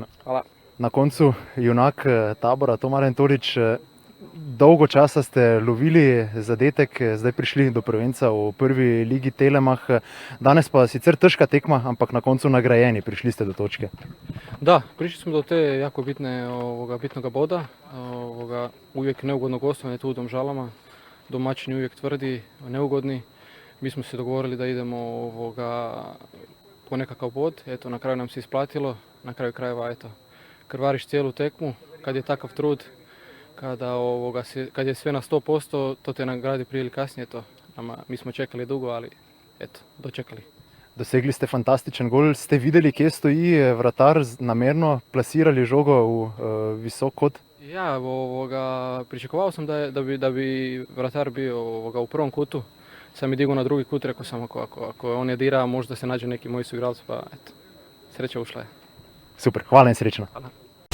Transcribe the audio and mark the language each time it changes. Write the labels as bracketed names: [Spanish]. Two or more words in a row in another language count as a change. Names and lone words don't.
[Slovenian] Hvala. Na koncu junak Tabora, Tomaren Torič, dolgo časa ste lovili zadetek, zdaj prišli do prvenca v prvi ligi Telemach. Danes pa sicer težka tekma, ampak na koncu nagrajeni, prišli ste do točke. [Croatian] Da, prišli smo do te jako bitnoga boda. Uvijek neugodno gostovanje tu u Domžalama. Domaćini uvijek tvrdi, neugodni. Mi smo se dogovorili da idemo po nekakav bod. Eto, na kraju nam se isplatilo. Na kraju krajeva, eto, krvariš cijelu tekmu. Kad je takav trud, kad je sve na 100%, to te nagradi prije ili kasnije. Mi smo čekali dugo, ali eto, dočekali. [Slovenian] Dosegli ste fantastičen gol. Ste videli, kje stoji vratar, namerno plasirali žogo v visok kot? [Croatian] Ja, pričakovao sam da bi vratar bio u prvom kutu. Sam je digao na drugi kut, rekao sam ako on je dira, možda se nađe neki moji suigralci, pa eto, sreća ušla je. [Slovenian] Super, hvala in srečno. Hvala.